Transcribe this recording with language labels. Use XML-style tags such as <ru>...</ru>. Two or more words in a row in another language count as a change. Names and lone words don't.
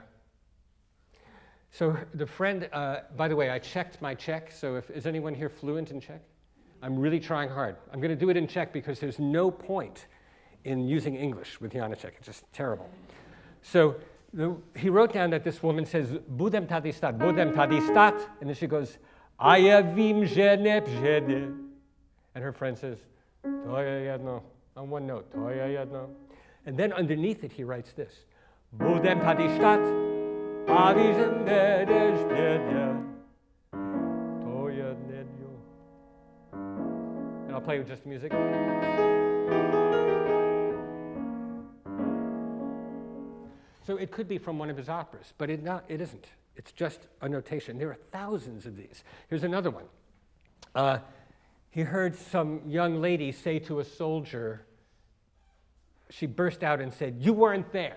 <en>So the friend, by the way, I checked my Czech, so is anyone here fluent in Czech? I'm really trying hard. I'm going to do it in Czech because there's no point in using English with Janacek. It's just terrible. So he wrote down that this woman says,</en> <cs>"Budem tady stát,"</cs> <en>and then she goes,</en> <cs>"A já vím, že nepřijde."</cs> <en>And her friend says,</en> <cs>"To je jedno,"</cs> <en>on one note,</en> <cs>"To je jedno."</cs> <en>And then underneath it he writes this,</en> <cs>"Budem tady stát, a víš, že nepřijde, to je jedno."</cs> <en>And I'll play with just music. So it could be from one of his operas, but it isn't. It's just a notation. There are thousands of these. Here's another one. He heard some young lady say to a soldier, she burst out and said, "You weren't there."</en>